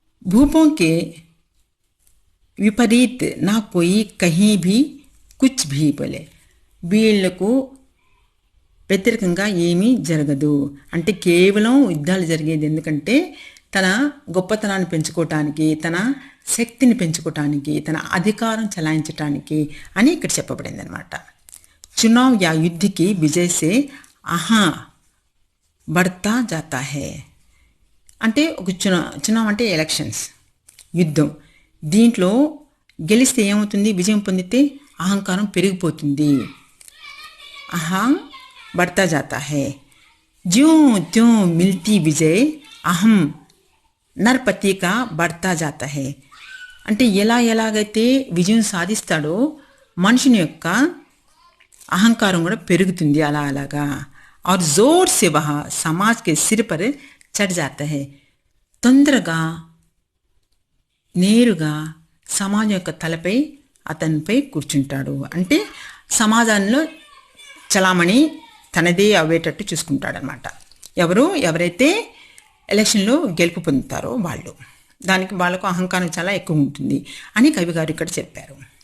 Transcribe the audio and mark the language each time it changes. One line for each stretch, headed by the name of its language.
Hindi: భూపోంకే విపరీత్ నా కోయి కహీ భీ కుచ్ భీ బోలే,
Telugu: వీళ్లకు వ్యతిరేకంగా ఏమీ జరగదు అంటే కేవలం యుద్ధాలు జరిగేది ఎందుకంటే తన గొప్పతనాన్ని పెంచుకోవటానికి, తన శక్తిని పెంచుకోవటానికి, తన అధికారం చలాయించటానికి అని ఇక్కడ చెప్పబడింది అనమాట.
Hindi: चुनाव या युद्ध की विजय से आहा बढ़ता जाता है
Telugu: అంటే ఒక చునావ్ అంటే ఎలక్షన్స్, యుద్ధం. దీంట్లో గెలిస్తే ఏమవుతుంది, విజయం పొందితే అహంకారం పెరిగిపోతుంది.
Hindi: ఆహా बढ़ता जाता है, ज्यों त्यों मिलती विजय अहम नरपति का बढ़ता जाता है.
Telugu: అంటే ఎలాగైతే విజయం సాధిస్తాడో మనుషుని యొక్క అహంకారం కూడా పెరుగుతుంది అలాగా.
Hindi: और जोर से वह समाज के सिर पर चढ़ जाता है,
Telugu: తొందరగా నేరుగా సమాజం యొక్క తలపై అతనిపై కూర్చుంటాడు. అంటే సమాజంలో చలామణి తనదే అవ్వేటట్టు చూసుకుంటాడనమాట. ఎవరైతే ఎలక్షన్లో గెలుపు పొందుతారో వాళ్ళకు అహంకారం చాలా ఎక్కువ ఉంటుంది అని కవి గారు ఇక్కడ చెప్పారు.